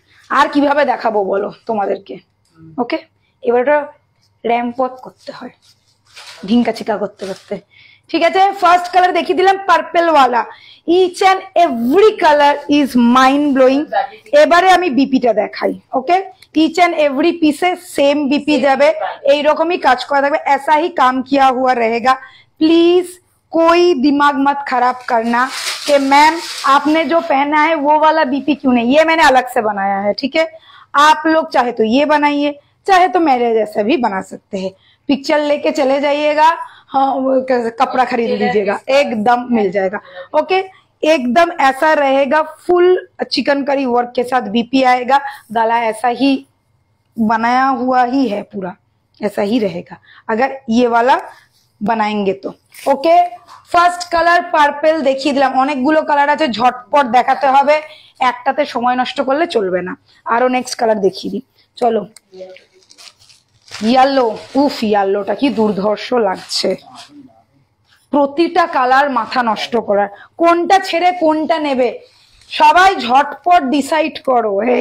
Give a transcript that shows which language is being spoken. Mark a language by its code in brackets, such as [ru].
[bn] আর কিভাবে দেখাবো বলো তোমাদেরকে? ওকে, এবার ওটা র্যাম্প ওয়াক করতে হয় ঢিঙ্কা চিকা করতে করতে, ঠিক আছে। ফার্স্ট কালার দেখিয়ে দিলাম পার্পল ওয়ালা, each and every colour is mind blowing. এবারে আমি বিপিটা দেখাই, ওকে। ইচ एंड एवरी पीसे सेम बीपी जाबे, এইরকমই কাজ করা থাকবে, [hi] ऐसा ही काम किया हुआ रहेगा। प्लीज कोई दिमाग मत खराब करना कि मैम आपने जो पहना है वो वाला बीपी क्यों नहीं, ये मैंने अलग से बनाया है, ठीक है। आप लोग चाहे तो ये बनाइए, चाहे तो मेरे जैसा भी बना सकते हैं। पिक्चर लेके चले जाइएगा, हाँ कपड़ा खरीद लीजिएगा, एकदम मिल जाएगा। ओके, एकदम ऐसा रहेगा, फुल चिकन करी वर्क के साथ बीपी आएगा। गला ऐसा ही बनाया हुआ ही है, पूरा ऐसा ही रहेगा अगर ये वाला बनाएंगे तो। [bn] ओके, ফার্স্ট কালার পার্পল দেখিয়ে দিলাম, অনেকগুলো কালার আছে, ঝটপট দেখাতে হবে, একটাতে সময় নষ্ট করলে চলবে না। আরো নেক্সট কালার দেখিয়ে দিই, চলো। ইয়েলো, উফ ইয়েলোটা কি দুর্ধর্ষ লাগছে, প্রতিটা কালার মাথা নষ্ট করার, কোনটা ছেড়ে কোনটা নেবে সবাই ঝটপট ডিসাইড করো।